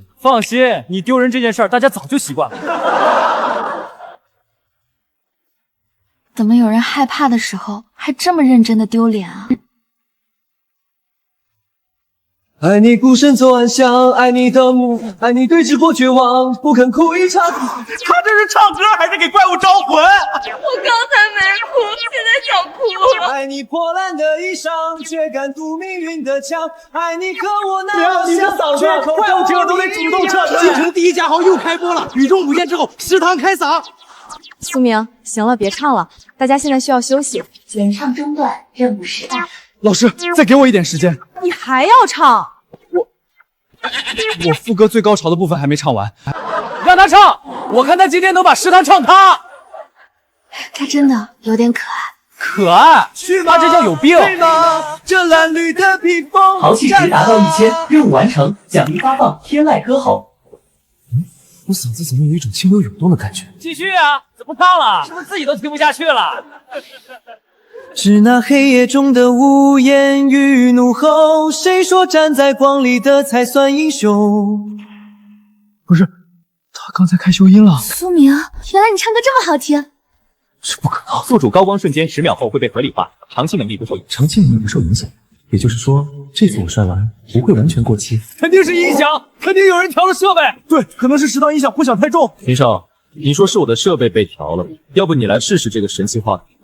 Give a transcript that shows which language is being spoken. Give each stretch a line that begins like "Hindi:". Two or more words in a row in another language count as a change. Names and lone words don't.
Chinese: 放心，你丟人這件事兒，大家早就習慣了。怎麼有人害怕的時候還這麼認真的丟臉啊？愛你孤身走暗巷，愛你的夢，愛你對峙過絕望，不肯哭一場。他這是唱歌還是給怪物招魂？我剛才沒哭，現在想要哭了。爱你破烂的衣裳，却敢堵命運的槍。愛你和我那麼像，缺口快5 都得主動撤。京城第一家豪又開播了，雨中舞劍之後，食堂開嗓。蘇明，行了，別唱了，大家現在需要休息。原唱中斷，任務失敗。老師，再給我一點時間。你還要唱？我副歌最高潮的部分還沒唱完，讓他唱，我看他今天能把食堂唱塌。他真的有點可愛。可愛？他這叫有病。這藍綠的披風，豪氣值達到1000，任務完成，獎勵發放，天籟歌喉。我嗓子怎麼有一種清流湧動的感覺？繼續啊！ 怎麼唱了？是不是自己都聽不下去了？是那黑夜中的無言與怒吼，誰說站在光裡的才算英雄？不是，他剛才開修音了。蘇明，原來你唱歌這麼好聽。這不可能！宿主高光瞬間10秒後會被合理化，長期能力不受影響。长期能力不受影響，也就是說，這次我摔完不會完全過期。肯定是音響，肯定有人調了設備。對，可能是食堂音響混響太重。秦少，你說是我的設備被調了，要不你來試試這個神奇話題？